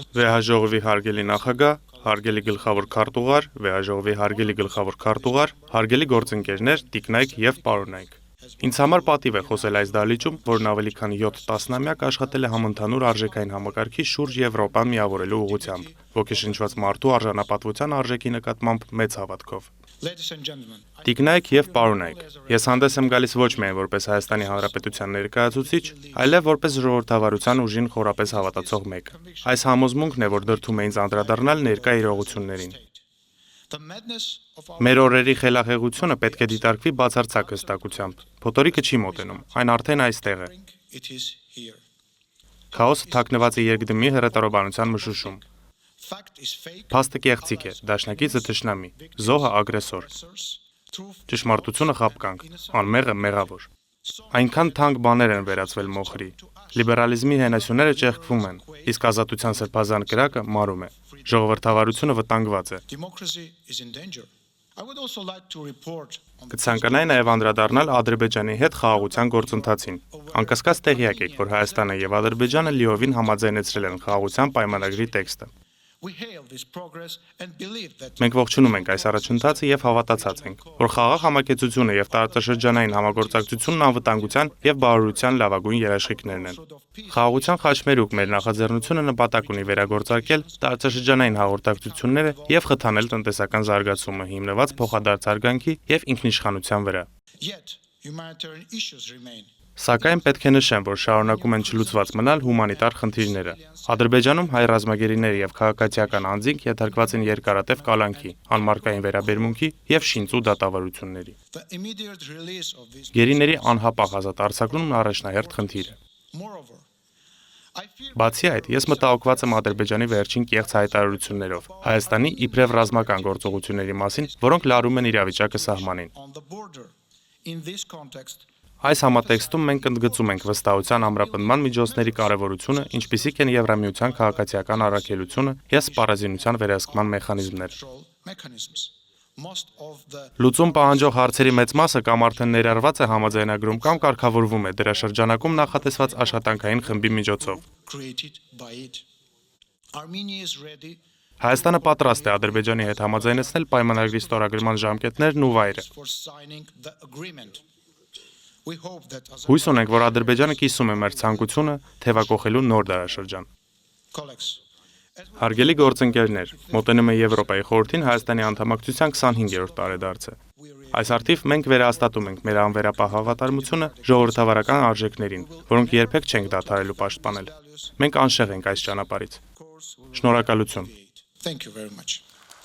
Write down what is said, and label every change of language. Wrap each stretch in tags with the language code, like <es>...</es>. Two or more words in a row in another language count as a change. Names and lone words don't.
<hy>Վեհաժողովի հարգելի նախագահ, հարգելի գլխավոր քարտուղար, Վեհաժողովի հարգելի գլխավոր քարտուղար, հարգելի գործընկերներ, տիկնայք եւ պարոնայք։ Ինձ համար պատիվ է խոսել այս դահլիճում, որն ավելի քան 7 տասնամյակ աշխատել է համընդհանուր արժեքային համակարգի շուրջ Եվրոպան միավորելու ուղղությամբ, ոգեշնչված մարդու արժանապատվության արժեքի նկատմամբ մեծ հավատքով։</hy> <en>ladies and gentlemen,</en> <hy>Տիկնայք եւ պարոնայք, ես հանդես եմ գալիս ոչ միայն որպես Հայաստանի Հանրապետության ներկայացուցիչ, այլև որպես ժողովրդավարության ուժին խորապես հավատացող մեկ։ Այս համոզմունքն է, որ դրդում է ինձ անդրադառնալ ներկա իրողություններին։</hy> <en>the madness of our</en> <hy>Մեր օրերի խելահեղությունը պետք է դիտարկվի բացարձակ հստակությամբ։ Փոթորիկը չի մոտենում, այն արդեն այստեղ է։</hy> <en>it is here.</en> <hy>Քաոսը թաքնված է երկդմի հրետորաբանության մշուշում։</hy> <en>Fact is fake,</en> <hy>Փաստը կեղծիք է, դաշնակիցը թշնամի, զոհը ագրեսոր, truth. ճշմարտությունը խապկանք, անմեղը մեղավոր։ Այնքան թանկ բաներ են վերածվել մոխրի։ Լիբերալիզմի հենասյուները ճեղքվում են, իսկ ազատության սրբազան կրակը մարում է։ Ժողովրդավարությունը վտանգված է։</hy> <en>Democracy is in danger. I would also like to report on</en> <hy>Կցանկանայի նաև անդրադառնալ Ադրբեջանի հետ խաղաղության գործընթացին։ Անկասկած տեղյակ եք, որ Հայաստանը եւ Ադրբեջանը լիովին համաձայնեցրել են խաղաղության պայմանագրի տեքստը։</hy> <en>we hail this progress and believe that</en> <hy>Մենք ողջունում ենք այս առաջընթացը եւ հավատացած ենք, որ խաղաղ համակեցությունը եւ տարածաշրջանային համագործակցությունն անվտանգության եւ բարօրության լավագույն երաշխիքներն են։ Խաղաղության խաչմերուկ մեր նախաձեռնությունը նպատակ ունի վերագործարկել տարածաշրջանային հաղորդակցությունները եւ խթանել տնտեսական զարգացումը հիմնված փոխադարձ արգանքի եւ ինքնիշխանության վրա։</hy> <en>yet humanitarian issues remain.</en> <hy>Սակայն պետք է նշեմ, որ շարունակում են չլուծված մնալ հումանիտար խնդիրները։ Ադրբեջանում հայ ռազմագերիները եւ քաղաքացիական անձինք ենթարկված են երկարատև կալանքի, անմարկային վերաբերմունքի եւ շինծու դատավարությունների։</hy> <en>The immediate release of these</en> <hy>Գերիների անհապաղ ազատ արձակումն առաջնահերթ խնդիր է։</hy> <en>moreover I fear</en> <hy>Բացի այդ, ես մտահոգված եմ Ադրբեջանի վերջին կեղծ հայտարարություններով Հայաստանի իբրև ռազմական գործողությունների մասին, որոնք լարում են իրավիճակը սահմանին։</hy> <en>on the border. In this context,</en> <hy>Այս համատեքստում մենք ընդգծում ենք վստահության ամրապնդման միջոցների կարևորությունը, ինչպիսիք են Եվրամիության քաղաքացիական առաքելությունը եւ սպառազինության վերահսկման մեխանիզմներ։</hy> <en>control mechanisms. Most of the</en> <hy>Լուծում պահանջող հարցերի մեծ մասը կամ արդեն ներառված է համաձայնագրում կամ կարգավորվում է դրա շրջանակում նախատեսված աշխատանքային խմբի միջոցով։</hy> <en>created by it. Armenia is ready</en> <hy>Հայաստանը պատրաստ է Ադրբեջանի հետ համաձայնեցնել պայմանագրի ստորագրման ժամկետներն ու վայրը։</hy> <en>for signing the agreement. We hope that as</en> <hy>Հույս ունենք, որ Ադրբեջանը կիսում է մեր ցանկությունը թևակողելու նոր դարաշրջան։ colleagues, Հարգելի գործընկերներ, մոտենում է Եվրոպայի խորհրդին Հայաստանի անդամակցության 25-րդ տարեդարձը։ Այս արդիվ մենք վերահաստատում ենք մեր անվերապահ հավատարմությունը ժողովրդավարական արժեքներին, որոնք երբեք չենք դադարելու պաշտպանել։ Մենք անշեղ ենք այս ճանապարհից։ Շնորհակալություն։</hy> <en>thank you very much.</en>